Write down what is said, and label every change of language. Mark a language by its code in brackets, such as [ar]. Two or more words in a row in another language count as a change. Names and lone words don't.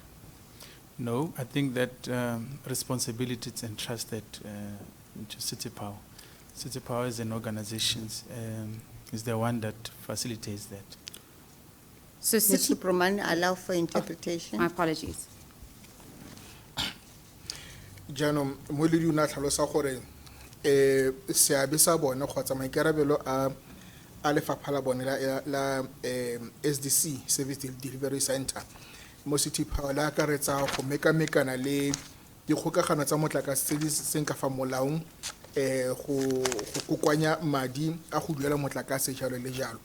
[en] No, I think that responsibility is entrusted to City Power. City Power as an organization is the one that facilitates that. So Mr. Promani, allow for interpretation. My apologies. [tn] Jaanong moeledi o ne a tlhalosa gore seabe sa bone kgotsa maikarabelo a lefapha la bone la SDC, Service Delivery Center, mo City Power la akaretsa go mekamekana le dikgokagano tsa motlakase tse di seng ka fa molaong, go kokoanya madi a go duela motlakase jalo le jalo.